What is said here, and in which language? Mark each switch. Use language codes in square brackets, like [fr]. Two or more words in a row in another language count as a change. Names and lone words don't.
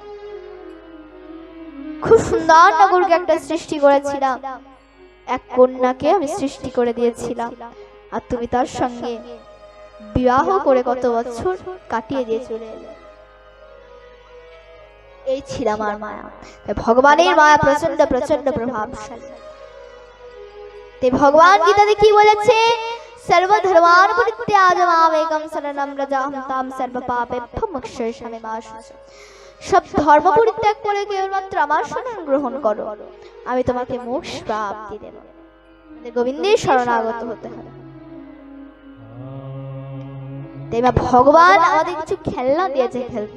[bn] খুব সুন্দর নগরকে একটা সৃষ্টি করেছিলাম, এক কন্যাকে আমি সৃষ্টি করে দিয়েছিলাম, আর তুমি তার সঙ্গে বিবাহ করে কত বছর কাটিয়ে দিয়ে চলে এলে। এই ছিল আমার মায়া। ভগবানের মায়া প্রচন্ড প্রচন্ড প্রভাবশালী। ভগবান গীতাতে কি বলেছে? [sa] সর্বধর্মান পরিত্যাজ্য মামেকং শরণং ব্রজ অহং ত্বাং সর্বপাপেভ্যো মোক্ষয়িষ্যামি মা শুচি। [bn] সব ধর্ম পরিত্যাগ করে কেবলমাত্র আমার শরণ গ্রহণ করো, আমি তোমাকে মোক্ষ প্রাপ্তি দেব। গোবিন্দের শরণাগত হতে হবে। এবার ভগবান আমাদের কিছু খেলনা দিয়েছে খেলতে।